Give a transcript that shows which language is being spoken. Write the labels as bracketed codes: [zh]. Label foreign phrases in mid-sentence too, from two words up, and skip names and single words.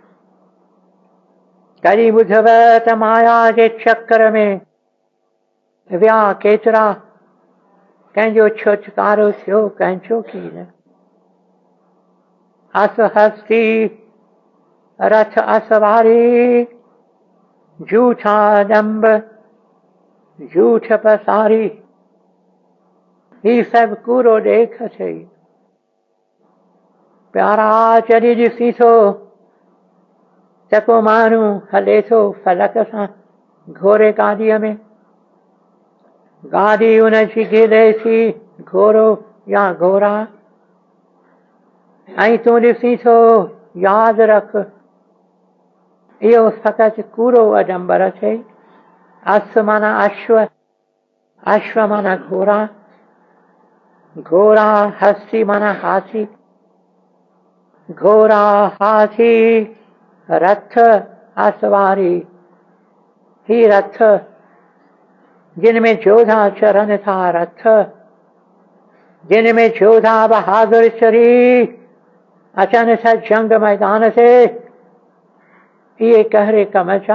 [sd] कॾहिं ॿुधव त माया जे चक्र में विया केतिरा, कंहिंजो छुटकारो थियो, कंहिंजो कीन। अस हस्ती रथ असवारी, झूठा दंभ झूठ पसारी, ही सभु कूड़ो ॾेख अथई। प्यारा जॾहिं ॾिसी थो त को माण्हू हले थो फलक सां घोड़े गाॾीअ में, गाॾी उनजी गिले थी घोड़ो या घोड़ा, ऐं तूं ॾिसी थो, यादि रख इहो फ़क़ति कूड़ो अडंबर अथई। अस माना अश्व, अश्व माना घोड़ा, घोड़ा हस्ती माना हाथी, घोड़ा हाथी रथ असवारी, ही रथ जिनमें जोधा चरण था, रथ जिनमें जोधा बहादुर चढ़ी अचन था जंग मैदान से, ये कहरे कमचा।